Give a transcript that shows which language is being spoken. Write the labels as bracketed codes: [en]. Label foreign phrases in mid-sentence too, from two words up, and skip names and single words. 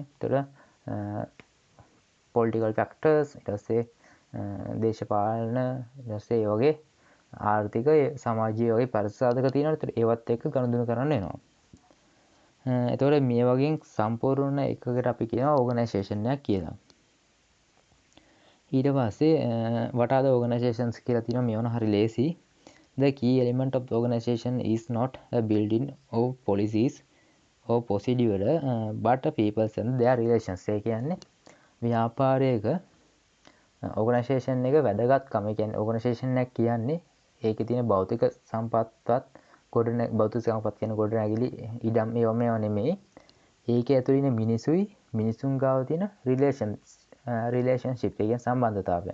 [si] ඒතකොට [en] political factors, [si] ඊට පස්සේ දේශපාලන, ඊට පස්සේ ඒ වගේ ආර්ථික සමාජීය වගේ පරිසාධක තියෙනවා. ඒතකොට ඒවත් එක්ක ගනුදෙනු කරන්න වෙනවා. එතකොට මේ වගේ සම්පූර්ණ එකකට අපි කියනවා ඕගනයිසේෂන් එකක් කියලා. ඊට පස්සේ [en] what are the organizations [si] කියලා තියෙනවා. මේ වුණ හරි ලේසි. [en] The key element of the organization is not a building or policies or procedure but people and their relations. [si] ඒ කියන්නේ ව්‍යාපාරයක ඕගනයිසේෂන් එක වැදගත්කම. ඒ කියන්නේ ඕගනයිසේෂන් එකක් කියන්නේ ඒකේ තියෙන භෞතික සම්පත්වත් භෞතික සම්පත් කියන ගොඩනැගිලි ඉඩම් ඒවා නෙමෙයි. ඒකේ ඇතුළේ ඉන්න මිනිසුයි මිනිසුන් ගාව තියෙන රිලේෂන්ෂිප් එක කියන්නේ සම්බන්ධතාවය.